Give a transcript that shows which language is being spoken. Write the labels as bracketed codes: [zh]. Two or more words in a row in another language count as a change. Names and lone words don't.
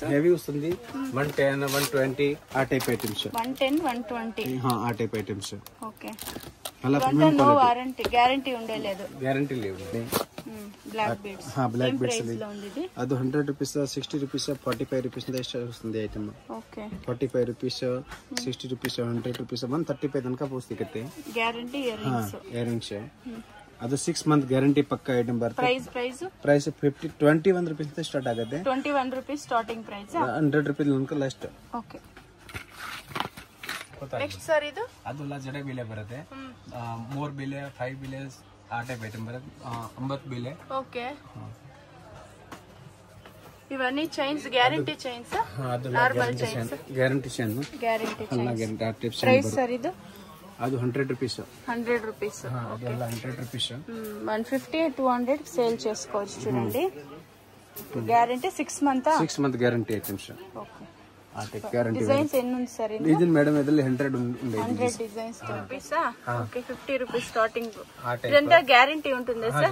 [te] హెవీ వస్తుంది. 110 120 ఆ [en] type items. [te] 110 120 ఆ [en] type items. [te] ఓకే అలా [en] no warranty guarantee [te] ఉండలేదు గ్యారంటీ లేదు [en] black beads black beads [te] ఉంది అది 100 రూపీస్ 60 రూపీస్ 45 రూపీస్ వస్తుంది ఐటమ్ ఓకే [kn] 45 రూపೀಸ್ 60 ರೂಪೀಸ್ 100 ರೂಪೀಸ್ 135 ತನಕ ಸಿಗುತ್ತೆ ಗ್ಯಾರಂಟಿ ಇಯರಿಂಗ್ಸ್ ಅದು 6 [en] month guarantee [kn] ಪಕ್ಕ ಐಟಮ್ ಬರುತ್ತೆ ಪ್ರೈಸ್ 21 ರೂಪೀಸ್ ಸ್ಟಾರ್ಟ್ ಆಗುತ್ತೆ [en] 21 rupees starting price [kn] 100 ರೂಪೀಸ್ ತನಕ ಲಾಸ್ಟ್ [en] okay next sir ಇದು [kn] ಅದೆಲ್ಲ ಜಡೆ ಬಿಲೆ ಬರುತ್ತೆ 3 ಬಿಲೆ 5 ಬಿಲೆ ಆ [en] type item [kn] ಬರುತ್ತೆ 9 ಬಿಲೆ [en] ಓಕೆ ఇవన్నీ chains guarantee chains normal chains guarantee chain [te] అలా గ్యారంటీ ఆ టైప్ ప్రైస్ సర్ ఇది [kn] ಅದು 100 ರೂಪೀಸ್ 100 ರೂಪೀಸ್ ಅದೆಲ್ಲ 100 ರೂಪೀಸ್ [te] 150 200 సేల్ చేసుకోవచ్చు చూడండి గ్యారంటీ 6 మంత్ [en] 6 month guarantee items [te] ఓకే ఆ టైప్ గ్యారంటీ డిజైన్స్ ఎన్ని ఉంది సర్ ఇది మేడం ಇದರಲ್ಲಿ 100 ఉంది 100 [en] designs rupees okay [te] 50 [en] rupees starting [te] ఇదంతా గ్యారంటీ ఉంటుందా సర్